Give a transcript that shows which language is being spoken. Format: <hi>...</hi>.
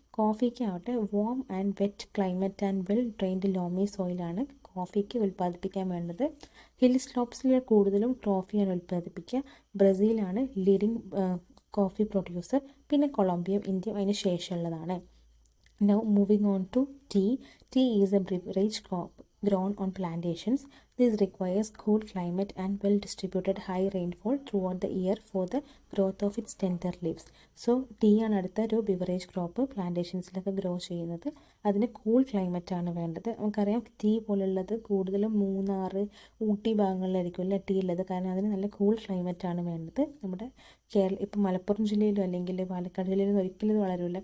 <ml>കോഫിക്ക് ആവട്ടെ</ml> <en>warm and wet climate and well drained</en> <ml>ലോമി സോയിലാണ് കോഫിക്ക് ഉൽപ്പാദിപ്പിക്കാൻ വേണ്ടത്. ഹിൽ സ്ലോപ്സിൽ കൂടുതലും കോഫിയാണ് ഉൽപ്പാദിപ്പിക്കുക. ബ്രസീലാണ് ലീഡിംഗ് കോഫി പ്രൊഡ്യൂസർ. പിന്നെ കൊളംബിയയും ഇന്ത്യയും അതിന് ശേഷമുള്ളതാണ്.</ml> <en>Now moving on to tea. Tea is a beverage crop grown on plantations. This requires cool climate and well-distributed high rainfall throughout the year for the growth of its tender leaves.</en> <ml>So tea ആണ് അടുത്ത ഒരു beverage crop പ്ലാന്റേഷൻസിലൊക്കെ grow ചെയ്യുന്നത്. അതിന് cool climate ആണ് വേണ്ടത്. നമുക്കറിയാം tea പോലുള്ളത് കൂടുതലും മൂന്നാർ, ഊട്ടി ഭാഗങ്ങളിലായിരിക്കും അല്ലേ ടീ ഉള്ളത്. കാരണം അതിന് നല്ല കൂൾ ക്ലൈമറ്റ് ആണ് വേണ്ടത്. നമ്മുടെ ഇപ്പം മലപ്പുറം ജില്ലയിലോ അല്ലെങ്കിൽ പാലക്കാട് ജില്ലയിലോ ഒരിക്കലും ഇത് വളരില്ല.</ml>